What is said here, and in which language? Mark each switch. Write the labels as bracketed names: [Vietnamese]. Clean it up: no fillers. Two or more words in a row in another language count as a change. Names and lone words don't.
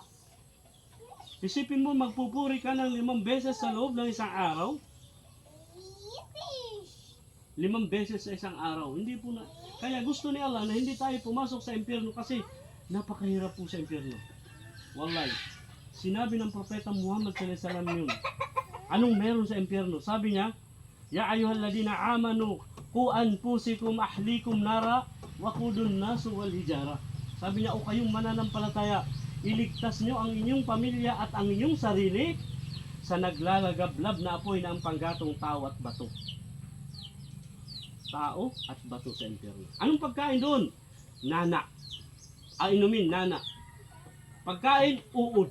[Filipino] Isipin mo, magpupuri ka ng 5 beses sa loob ng isang araw. 5 beses sa isang araw. Hindi po na. Kaya gusto ni Allah na hindi tayo pumasok sa impyerno kasi napakahirap po sa impyerno. Wallahi. Sinabi ng propeta Muhammad [Arabic] صلى الله عليه وسلم [Filipino] yun. Anong meron sa impyerno? Sabi niya, [Arabic] يا أيها الذين آمنوا قوا أنفسكم أهليكم نارا وقود الناس والحجارة. [Filipino] Sabi niya, o kayong mananampalataya, iligtas niyo ang inyong pamilya at ang inyong sarili sa naglalagablab na apoy na ang panggatong tao at bato. Tao at bato sa impyerno. Anong pagkain doon? Nana. Inumin, nana. Pagkain, uod.